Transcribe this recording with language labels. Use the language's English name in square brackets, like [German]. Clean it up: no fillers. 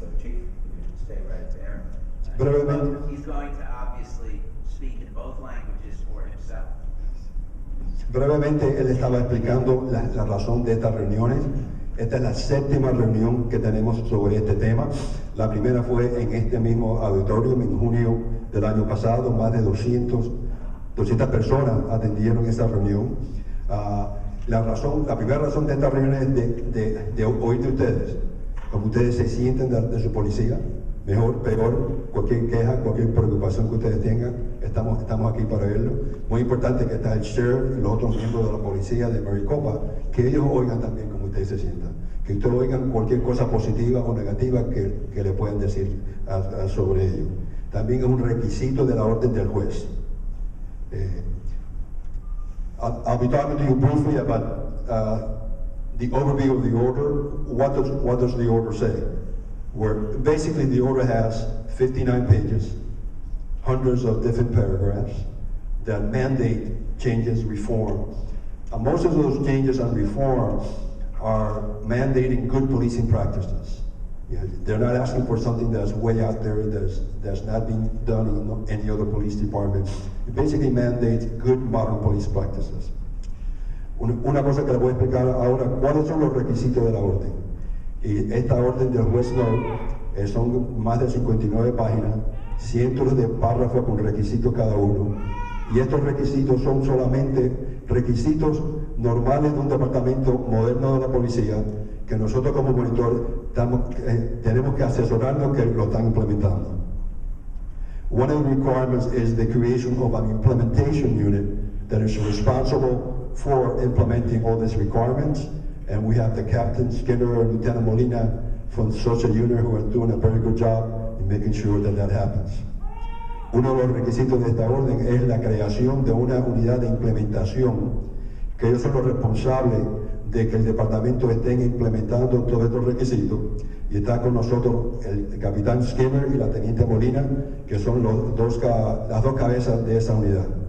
[English] So, Chief, you can stay right there. He's going to obviously speak in both languages for himself. [Spanish] Brevemente, él estaba explicando la razón de estas reuniones. Esta es la 7ª reunión que tenemos sobre este tema. La primera fue en este mismo auditorium en junio del año pasado. Más de 200 personas atendieron esa reunión. La primera razón de esta reunión es de oír de ustedes, como ustedes se sienten de su policía, mejor, peor, cualquier queja, cualquier preocupación que ustedes tengan, estamos aquí para verlo. Muy importante que está el sheriff y los otros miembros de la policía de Maricopa, que ellos oigan también como ustedes se sientan, que ustedes oigan cualquier cosa positiva o negativa que le puedan decir sobre ello. También es un requisito de la orden del juez. [English] I'll be talking to you briefly about the overview of the order. What does the order say? Where basically the order has 59 pages, hundreds of different paragraphs that mandate changes, reform. Most of those changes and reform are mandating good policing practices. Yeah, they're not asking for something that's way out there that's not being done in any other police department. It basically mandates good modern police practices. [Spanish] Una cosa que le voy a explicar ahora, ¿cuáles son los requisitos de la orden? Y esta orden del juez Snow Son más de 59 páginas, cientos de párrafos con requisitos cada uno. Y estos requisitos son solamente requisitos normales de un departamento moderno de la policía que nosotros como monitor tenemos que asesorarnos que lo están implementando. [English] One of the requirements is the creation of an implementation unit that is responsible for implementing all these requirements. And we have the Captain Skinner and Lieutenant Molina from such a unit who are doing a very good job in making sure that that happens. [Spanish] Uno de los requisitos de esta orden es la creación de una unidad de implementación, que ellos son los responsables de que el departamento esté implementando todos estos requisitos. Y está con nosotros el capitán Skinner y la teniente Molina, que son las dos cabezas de esa unidad.